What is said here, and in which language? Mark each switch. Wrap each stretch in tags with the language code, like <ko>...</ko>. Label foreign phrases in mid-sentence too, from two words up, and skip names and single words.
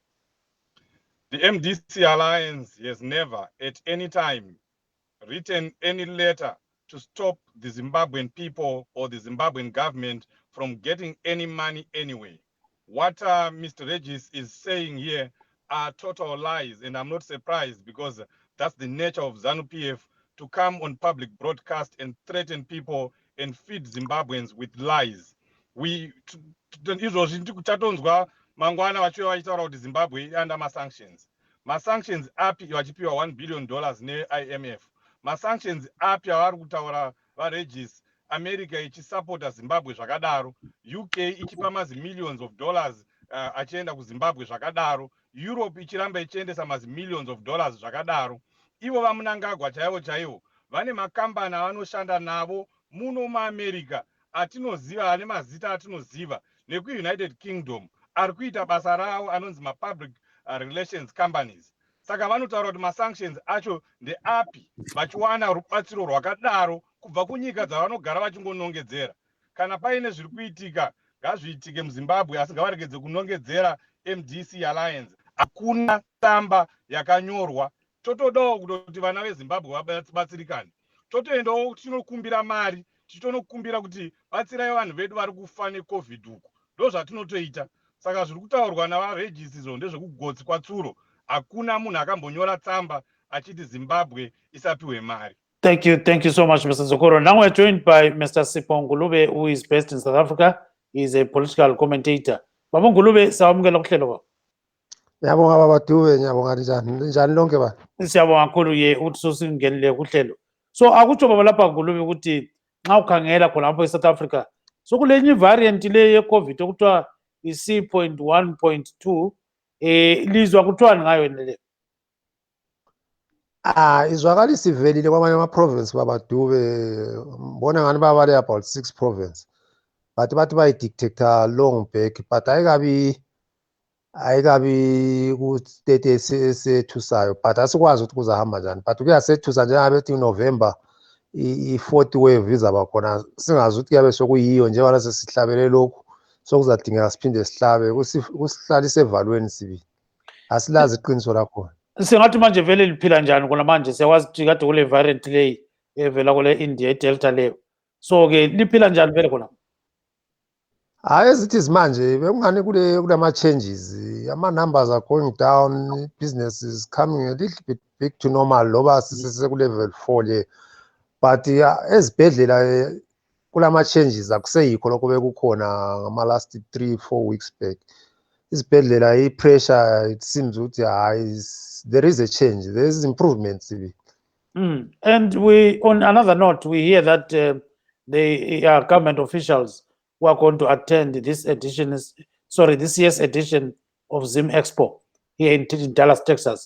<en>The MDC Alliance has never, at any time, written any letter to stop the Zimbabwean people or the Zimbabwean government from getting any money anyway. What Mr. Regis is saying here are total lies, and I'm not surprised because that's the nature of ZANU-PF, to come on public broadcast and threaten people and feed Zimbabweans with lies.</en> <sn>Izvozvi tikuchatonzwa mangwana vachiva vachitaura kuti Zimbabwe</sn> <en>under sanctions.</en> <sn>Ma-sanctions api vachipiwa $1 billion ne-IMF. Ma-sanctions api avari kutaura varegis, America ichisapota Zimbabwe zvakadaro, UK ichipa</sn> <en>millions of dollars</en> <sn>achienda kuZimbabwe zvakadaro, Europe ichiramba ichiendesa</sn> <en>millions of dollars</en> <sn>zvakadaro. Ivo vamunangagwa chaivo vane makambani avanoshanda navo muno muAmerica atinoziva, ane mazita atinoziva, neku-United Kingdom ari kuita basa ravo anonzi ma-</sn> <en>public relations companies.</en> <sn>Saka vanotaura kuti ma-sanctions acho ndeapi vachiwana rubatsiro rwakadaro kubva kunyika dzavanogara vachingonongedzera. Kana paine zviri kuitika ngazviitike muZimbabwe, asi ngavaregedze kunongedzera MDC Alliance. Hakuna tsamba yakanyorwa. Totodawo kuti vana veZimbabwe vabatsirikane. Totoendawo tinokumbira mari, tinokumbira kuti batsirai vanhu vedu vari kufa neCOVID uku. Ndo zvatinotoita. Saka zviri kutaurwa navaregis izvo ndezvekugotsi kwatsuro. Hakuna munhu akambonyora tsamba achiti Zimbabwe isapiwe mari.</sn> <en>Thank you so much, Mr. Sokoro. Now we're joined by Mr. Sipho Ngulube, who is based in South Africa. He's a political commentator.</en> <nd>Baba Ngulube, sawamukela kuhlelo baba. Ngiyabonga baba Dube, ngiyabonga njani lonke ba. Siyabonga kakhulu ye uthi sosingenile kuhlelo. So akutsho baba lapha Ngulube ukuthi nxa ukhangela khona lapha eSouth Africa, so kulenye variant le ye-COVID okuthiwa i-C.1.2 lizwa kuthiwani ngayo le? Izwakalisa ivelile kwamanye ama-province baba Dube, mbona ngani babale about 6 province. But bathi bayi-dictator</nd> <en>long back,</en> <nd>but ayikabi ku-state esethusayo, but asikwazi ukuthi kuzahamba njani. But kuyasethusa njengabe bethi November i-4th wave izaba khona, singazi ukuthi kuyabe sokuyiyo njengoba sesihlabele lokhu sokuzadingeka siphinde sihlabe, kusihlalise evalweni sibili. Asilazi iqiniso lakhona. Singathi manje vele liphila njani kona manje, siyakwazi ukuthi kade kule variant leyi evela kule India iDelta leyo. So ke liphila njani vele khona?</nd> <en>As it is</en> <nd>manje, bekungani kulama changes,</nd> <en>ama-numbers are going down, business is coming a little bit big to normal,</en> <nd>loba sisese ku-level 4 le. But ezibhedlela kulama changes akuseyikho lokho bekukhona ngama-</nd> <en>last 3-4 weeks back.</en> <nd>Izibhedlela i-pressure,</nd> <en>it seems ukuthi there is a change, there is improvements. And we, on another note, we hear that the government officials who are going to attend this year's edition of Zim Expo here in Dallas, Texas.</en>